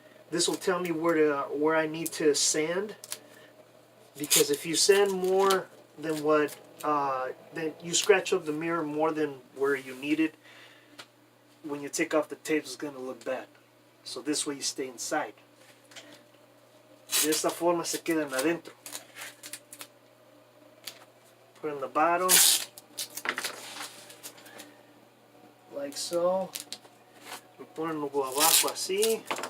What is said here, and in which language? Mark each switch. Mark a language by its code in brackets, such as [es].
[en] This will tell me where I need to sand, because if you sand more than what then you scratch up the mirror more than where you need it, when you take off the tape it's going to look bad. So this way you stay inside. [es] De esta forma se quedan adentro. [en] Put in the bottom, like so. [es] Lo ponen luego abajo así.